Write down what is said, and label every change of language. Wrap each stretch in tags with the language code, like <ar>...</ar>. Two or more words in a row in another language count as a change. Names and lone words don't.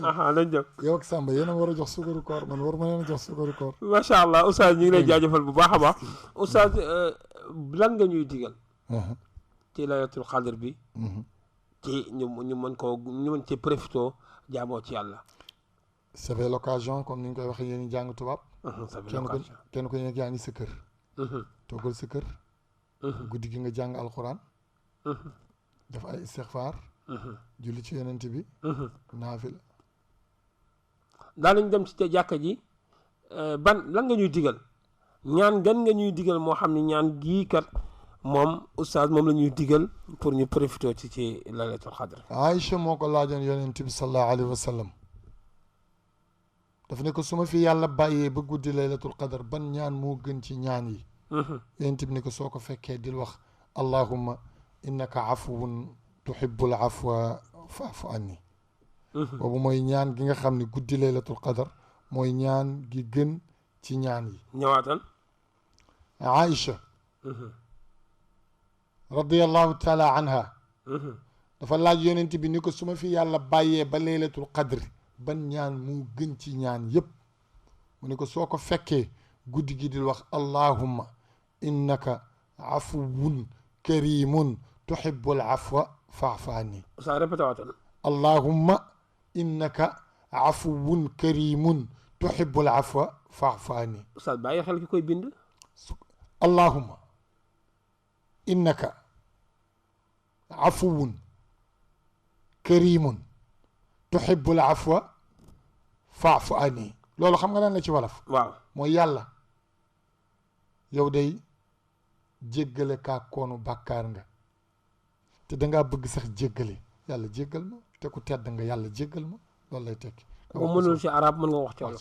<wo>lañ jëm yow ak Samba yéen a war a jox sukaru koor man war ma leen a jox sukaru koor.</wo> <ar>ما شاء الله</ar> <wo>oustaz ñu ngi lay jaajëfal bu baax a baax oustaz lan nga ñuy digal ci laylatul xadr bi ci ñu mën koo ñu mën ci profité jaamoo ci yàlla.</wo> <fr>ça fait l'occasion comme</fr> <wo>ni ñu koy waxee yéen ñi jàng tubaab. kenn ko nekk yaa ngi sa kër. toogal sa kër. guddi gi nga jàng alxuraan. def ay istixfaar. julli ci yonent bi. naafila. daanañ dem ci jàkka ji lan nga ñuy digal ñaan gan nga ñuy digal moo xam ne ñaan gii kat moom oustaz moom la ñuy digal pour ñu profité ci laylatul xadr. Aïcha moo ko laajoon yonent bi</wo> <ar>صلى الله عليه وسلم</ar> <wo>daf ne ko su ma fi yàlla bàyyee ba guddi laylatul qadr ban ñaan moo gën ci ñaan yi. yonent bi ne ko soo ko fekkee dil wax</wo> <ar>اللهم إنك عفو تحب العفو فاعف عني.</ar> <wo>boobu mooy ñaan gi nga xam ne guddi laylatul qadr mooy ñaan gi gën ci ñaan yi. ñëwaatal. Aïcha</wo> <ar>رضي الله تعالى عنها</ar> <wo>dafa laaj yonent bi ni ko su ma fi yàlla bàyyee ba laylatul qadr ban ñaan mu gën ci ñaan yépp mu ne ko soo ko fekkee guddi gi di wax</wo> <ar>اللهم إنك عفو كريم تحب العفو فاعف عني.</ar> <wo>sa répété waatal.</wo> <ar>اللهم إنك عفو كريم تحب العفو فاعف عني.</ar> <wo>sa bàyyi xel ki koy bind.</wo> <ar>اللهم إنك عفو كريم تحب العفو فاعف عني.</ar> <wo>loolu xam nga lan la ci wolof. waaw mooy yàlla yow day jéggale kaa koonu bàkkaar nga te dangaa bëgg sax jéggale yàlla jéggal ma te ku tedd nga yàlla jéggal ma loolu lay tekki. nga mënul ci arab mën nga wax</wo>